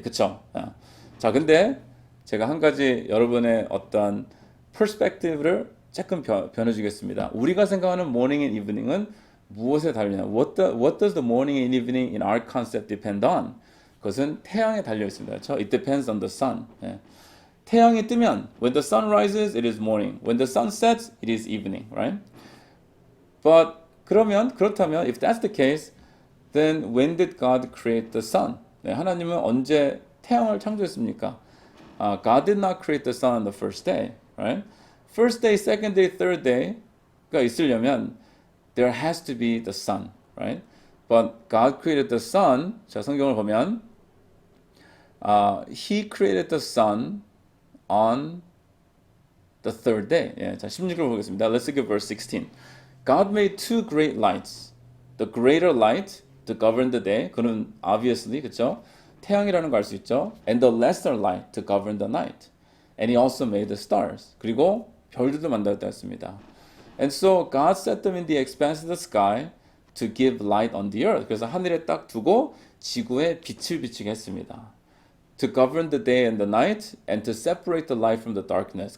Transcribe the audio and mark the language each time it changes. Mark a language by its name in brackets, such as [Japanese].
[Korean] 그쵸? 자, 근데 제가 한 가지 여러분의 어떤 perspective를 조금 변해주겠습니다. 우리가 생각하는 [English] morning and evening [Korean] 은 무엇에 달리냐? [English] What does the morning and evening in our concept depend on? [Korean] 그것은 태양에 달려 있습니다. 그렇죠? [English] It depends on the sun. [Korean] 태양이 뜨면 [English] when the sun rises, it is morning. When the sun sets, it is evening, right? But [Korean] 그렇다면 [English] if that's the case, then when did God create the sun? [Korean] 하나님은 언제 태양을 창조했습니까? [English] God did not create the sun on the first day. Right? First day, second day, third day가 있으려면 there has to be the sun, right? But God created the sun. [Korean] 자, 성경을 보면 [English] He created the sun on the third day. [Korean] 자, 16절 보겠습니다. [English] Let's look at verse 16. God made two great lights. The greater light to govern the day. [Korean] 그는 obviously, 그렇죠? 태양이라는 걸 알 수 있죠. [English] And the lesser light to govern the night. And he also made the stars. [Korean] 그리고 별들도 만들었다 했습니다. [English] And so God set them in the expanse of the sky to give light on the earth. [Korean] 그래서 하늘에 딱 두고 지구에 빛을 비추게 했습니다. [English] To govern the day and the night and to separate the light from the darkness.